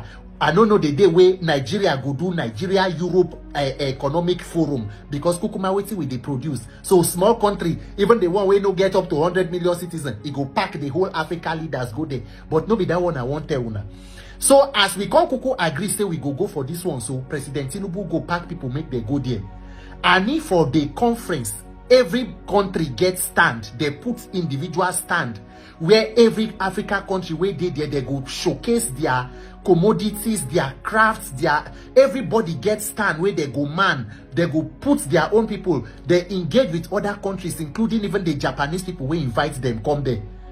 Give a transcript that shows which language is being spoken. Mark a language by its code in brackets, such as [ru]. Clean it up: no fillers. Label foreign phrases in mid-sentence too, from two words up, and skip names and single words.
[pcm] I don't know the day where Nigeria go do Nigeria Europe Economic Forum because kukuma wetin we they produce. So small country, even the one where no get up to 100 million citizens, it go pack the whole Africa leaders go there. But no be that one I want tell una. So as we come kuku agree say we go for this one. So President Tinubu go pack people make they go there. And if for the conference, every country gets stand. They put individual stand where every Africa country where they go showcase their commodities, their crafts, everybody gets stand where they go man, they go put their own people, they engage with other countries, including even the Japanese people who invite them come there.